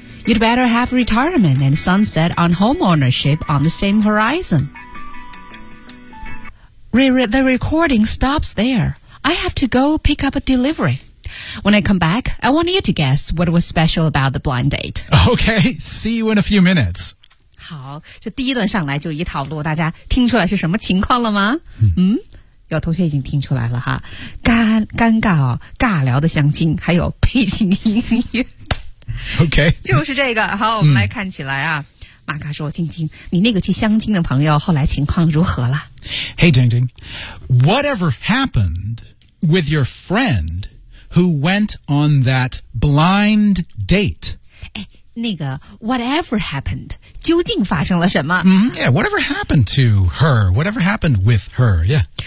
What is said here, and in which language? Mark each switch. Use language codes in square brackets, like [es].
[en] You'd better have retirement and sunset on home ownership on the same horizon. The recording stops there. I have to go pick up a delivery. When I come back, I want you to guess what was special about the blind date. Okay, see you in a few minutes. [zh] 好，这第一段上来就一套路，大家听出来是什么情况了吗？有同学已经听出来了哈，尴尬尬聊的相亲，还有背景音乐。 OK，就是这个。好，我们来看起来啊。马卡说，晶晶，你那个去相亲的朋友后来情况如何了？ [en] Hey, 晶晶， whatever happened with your friend who went on that blind date? [zh] 那个 [en] whatever happened, [zh] 究竟发生了什么？ [en] Yeah, whatever happened to her, whatever happened with her, yeah.